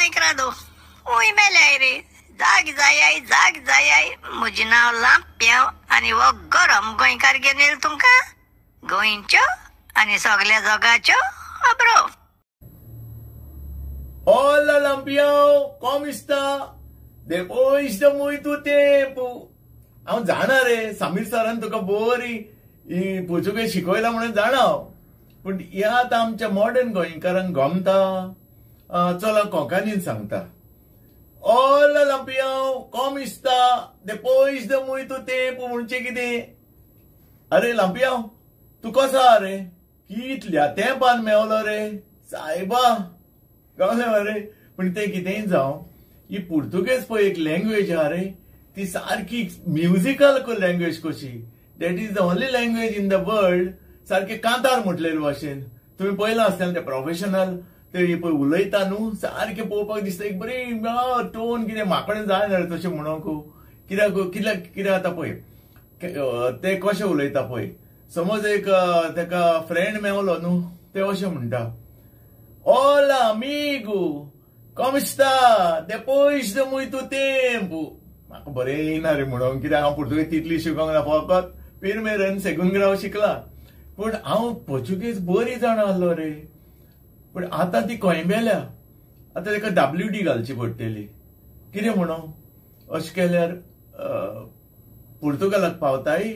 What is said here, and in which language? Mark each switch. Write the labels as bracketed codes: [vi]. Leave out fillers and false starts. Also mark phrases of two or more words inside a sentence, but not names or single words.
[kok] दो उय मेल्याय रे जाग जाय म्हजें नांव लांप्याव आनी वो गरम गोंयकार घेवन येयलो तुमकां गोंयच्यो आनी सगळ्या जगाच्यो खबरो. [pt] Hola Lampião, como está? Depois de muito tempo. [kok] हांव जाणा रे समीर सरान तुका बरी पोर्तुगेज शिकयला म्हणून जाणा पूण यात आमच्या मॉडर्न गोंयकारांक गमता चला कोंकणीन सांगता. [pt] Hola Lampião, como está? Depois de muito tempo [kok] म्हणजे कितें? अरे Lampião, तू कसो आहा रे? कितल्या तेंपान मेवलो रे सायबा कळ्ळें मरे. पण ते कितेंय जावं ही पुर्तुगेज पळय एक लँग्वेज आहा रे ती सारकी [en] musical language [kok] कशी. [en] That is the only language in the world [kok] सारखे कांतार म्हटलेले भाशेन तुम्ही पळयलां आसतलें ते प्रोफेशनल ते पळय उलयता न्हू सारखे पळोवपाक दिसता एक बरी टोन कितें म्हाका जाय ना तशें म्हणूंक कित्याक आतां पळय ते कशें उलयता पळय समज एक तेका फ्रेंड मेवलो न्हू ते अशें म्हणटा [pt] Hola amigo, como está? [kok] Depois de muito tempo. म्हाका बरें येयना रे म्हणून कित्याक हांव पुर्तुगेज तितली शिकोंक ना फकत पिरमेरन [pt] segundo grau [kok] शिकला पूण हांव पोर्तुगेज बरी जाणा आसलो रे. पूण आतां ती कोयंबेल्या आतां तेका WD घालची पडटली कितें म्हणून अशें केल्यार पुर्तुगालाक पावताय.